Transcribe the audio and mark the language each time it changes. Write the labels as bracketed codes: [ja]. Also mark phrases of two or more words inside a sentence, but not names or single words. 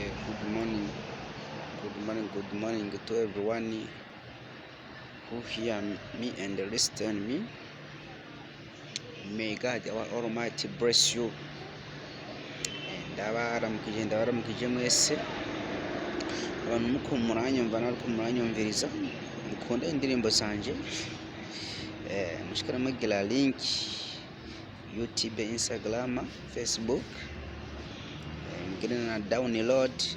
[en] good morning to everyone who hear me and listen me. May God our Almighty bless you. [rn] Ndabaramukije mwese abantu muko muranyumva nariko muranyumviriza mukunda indirimbo zanje mushikara mugira link YouTube, Instagram, Facebook, mugire na download